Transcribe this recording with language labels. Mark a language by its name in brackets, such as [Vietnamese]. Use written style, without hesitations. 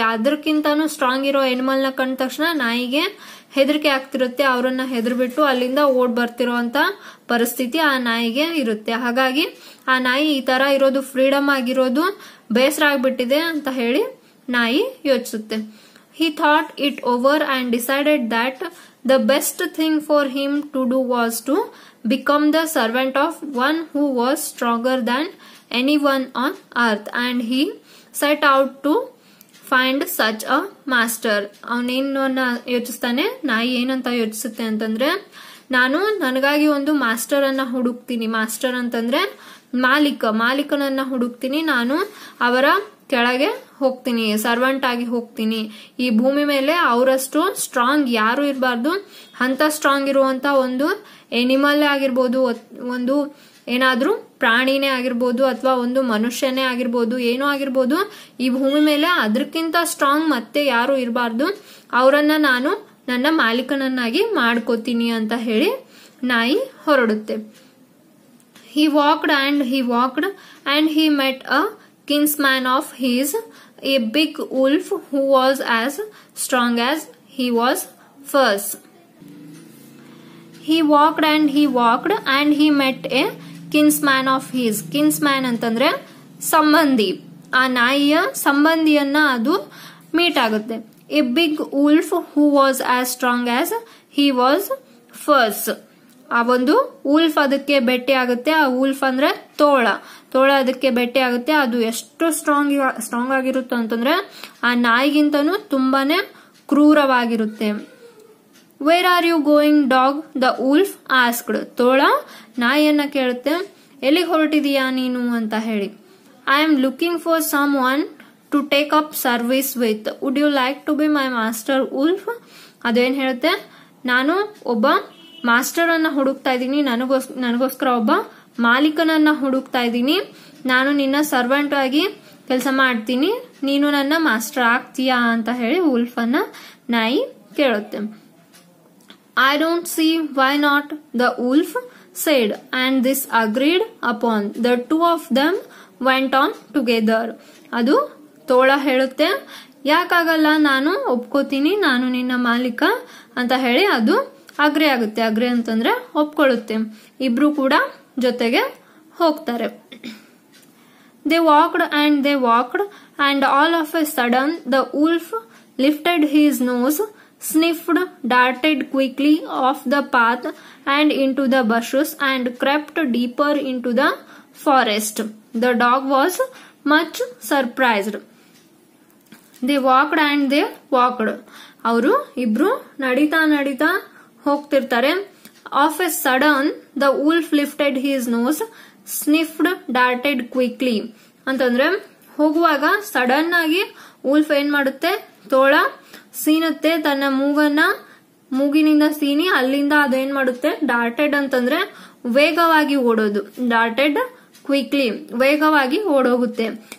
[Kannada] ಅದಕ್ಕಿಂತಾನು strong ಇರೋ animal ನ ಕಂಡ ತಕ್ಷಣ ನಾಯಿಗೆ ಹೆದರಿಕೆ ಆಗ್ತಿರುತ್ತೆ, ಅವರನ್ನ ಹೆದರ್ಬಿಟ್ಟು ಅಲ್ಲಿಂದ ಓಡ್ ಬರ್ತಿರೋಂತ ಪರಿಸ್ಥಿತಿ ಆ ನಾಯಿಗೆ ಇರುತ್ತೆ. ಹಾಗಾಗಿ ಆ ನಾಯಿ ಈ ತರ ಇರೋದು, ಫ್ರೀಡಮ್ ಆಗಿರೋದು ಬೇಸರ ಆಗ್ಬಿಟ್ಟಿದೆ ಅಂತ ಹೇಳಿ ನಾಯಿ ಯೋಚಿಸುತ್ತೆ. [English] He thought it over and decided that the best thing for him to do was to become the servant of one who was stronger than anyone on earth, and he set out to find such a master. [Kannada] ಅವನೇನನ್ನ ಯೋಚಿಸ್ತಾನೆ, ನಾಯಿ ಏನಂತ ಯೋಚಿಸುತ್ತೆ ಅಂತಂದ್ರೆ, ನಾನು ನನಗಾಗಿ ಒಂದು master ಅನ್ನ ಹುಡುಕ್ತೀನಿ. Master ಅಂತಂದ್ರೆ ಮಾಲೀಕನನ್ನ ಹುಡುಕ್ತೀನಿ, ನಾನು ಅವರ ಕೆಳಗೆ ಹೋಗ್ತೀನಿ, ಸರ್ವೆಂಟ್ ಆಗಿ ಹೋಗ್ತೀನಿ. ಈ ಭೂಮಿ ಮೇಲೆ ಅವರಷ್ಟು ಸ್ಟ್ರಾಂಗ್ ಯಾರು ಇರಬಾರ್ದು, ಅಂತ ಸ್ಟ್ರಾಂಗ್ ಇರುವಂತ ಒಂದು ಎನಿಮಲ್ ಆಗಿರ್ಬೋದು, ಒಂದು ಏನಾದ್ರೂ ಪ್ರಾಣಿನೇ ಆಗಿರ್ಬೋದು, ಅಥವಾ ಒಂದು ಮನುಷ್ಯನೇ ಆಗಿರ್ಬೋದು, ಏನೋ ಆಗಿರ್ಬೋದು, ಈ ಭೂಮಿ ಮೇಲೆ ಅದಕ್ಕಿಂತ ಸ್ಟ್ರಾಂಗ್ ಮತ್ತೆ ಯಾರು ಇರಬಾರ್ದು, ಅವರನ್ನ ನಾನು ನನ್ನ ಮಾಲೀಕನನ್ನಾಗಿ ಮಾಡ್ಕೋತೀನಿ ಅಂತ ಹೇಳಿ ನಾಯಿ ಹೊರಡುತ್ತೆ. [English] He walked and he met a kinsman of his, a big wolf who was as strong as he was fierce. He walked and he met a kinsman of his. [Kannada] Kinsman ಅಂತಂದ್ರೆ ಸಂಬಂಧಿ, ಆ ನಾಯಿಯ ಸಂಬಂಧಿಯನ್ನ ಅದು ಮೀಟ್ ಆಗುತ್ತೆ. [English] A big wolf who was as strong as he was fierce. [Kannada] ಆ ಒಂದು wolf ಅದಕ್ಕೆ ಭೇಟಿ ಆಗುತ್ತೆ. ಆ ಉಲ್ಫ್ ಅಂದ್ರೆ ತೋಳ ಅದಕ್ಕೆ ಭೇಟಿ ಆಗುತ್ತೆ. ಅದು ಎಷ್ಟು ಸ್ಟ್ರಾಂಗ್ ಆಗಿರುತ್ತೆ ಅಂತಂದ್ರೆ ಆ ನಾಯಿಗಿಂತನೂ ತುಂಬಾನೇ ಕ್ರೂರವಾಗಿರುತ್ತೆ. [English] Where are you going dog the wolf asked. [Kannada] ತೋಳ ನಾಯಿಯನ್ನ ಕೇಳುತ್ತೆ, ಎಲ್ಲಿಗೆ ಹೊರಟಿದೀಯಾ ನೀನು ಅಂತ ಹೇಳಿ. [English] I am looking for someone to take up service with, would you like to be my master wolf. [Kannada] ಅದೇನ್ ಹೇಳುತ್ತೆ, ನಾನು ಒಬ್ಬ ಮಾಸ್ಟರ್ ಅನ್ನ ಹುಡುಕ್ತಾ ಇದ್ದೀನಿ, ನನಗೋಸ್ಕರ ಒಬ್ಬ ಮಾಲೀಕನನ್ನ ಹುಡುಕ್ತಾ ಇದ್ದೀನಿ, ನಾನು ನಿನ್ನ ಸರ್ವೆಂಟ್ ಆಗಿ ಕೆಲಸ ಮಾಡ್ತೀನಿ, ನೀನು ನನ್ನ ಮಾಸ್ಟರ್ ಆಗ್ತೀಯಾ ಅಂತ ಹೇಳಿ ಉಲ್ಫ್ ಅನ್ನ ನಾಯಿ ಕೇಳುತ್ತೆ. [English] I don't see why not, the wolf said, and this agreed upon. The two of them went on together. [Kannada] ಅದು ತೋಳ ಹೇಳುತ್ತೆ, ಯಾಕಾಗಲ್ಲ, ನಾನು ಒಪ್ಕೋತೀನಿ, ನಾನು ನಿನ್ನ ಮಾಲೀಕ ಅಂತ ಹೇಳಿ ಅದು ಅಗ್ರಿ ಆಗುತ್ತೆ. ಅಗ್ರಿ ಅಂತಂದ್ರೆ ಒಪ್ಕೊಳ್ಳುತ್ತೆ. ಇಬ್ರು ಕೂಡ ಜೊತೆಗೆ ಹೋಗ್ತಾರೆ. [English] They walked and all of a sudden the wolf lifted his nose, sniffed, darted quickly off the path and into the bushes and crept deeper into the forest. The dog was much surprised. They walked and they walked. [Kannada] ಅವರು ಇಬ್ರು ನಡೀತಾ ಹೋಗ್ತಿರ್ತಾರೆ. [English] Of a sudden the wolf lifted his nose, sniffed, darted quickly. [Kannada] ಅಂತಂದ್ರೆ ಹೋಗುವಾಗ sudden ಆಗಿ wolf ಏನ್ ಮಾಡುತ್ತೆ, ತೋಳ ಸೀನುತ್ತೆ, ತನ್ನ ಮೂಗಿನಿಂದ ಸೀನಿ ಅಲ್ಲಿಂದ ಅದೇನ್ ಮಾಡುತ್ತೆ, ಡಾರ್ಟೆಡ್ ಅಂತಂದ್ರೆ ವೇಗವಾಗಿ ಓಡೋದು, ಡಾರ್ಟೆಡ್ ಕ್ವಿಕ್ಲಿ ವೇಗವಾಗಿ ಓಡೋಗುತ್ತೆ.